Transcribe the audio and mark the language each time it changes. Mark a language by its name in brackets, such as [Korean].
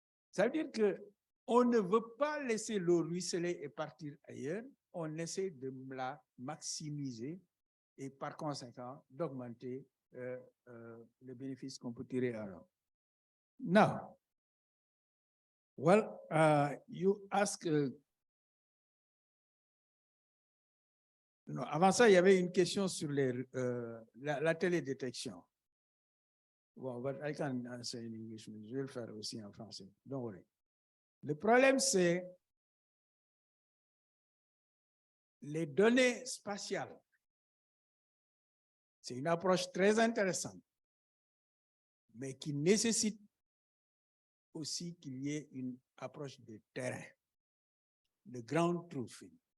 [French] Ça veut dire qu'on ne veut pas laisser l'eau ruisseler et partir ailleurs, on essaie de la maximiser et par conséquent d'augmenter le bénéfice qu'on peut tirer alors. [English] Now, well, you ask... [French] non, avant ça, il y avait une question sur la télédétection. [English] Bon, but I can answer in English. [French] Je vais le faire aussi en français. [English] Don't worry. [French] Le problème, c'est les données spatiales. C'est une approche très intéressante, mais qui nécessite aussi qu'il y ait une approche de terrain, de ground truthing.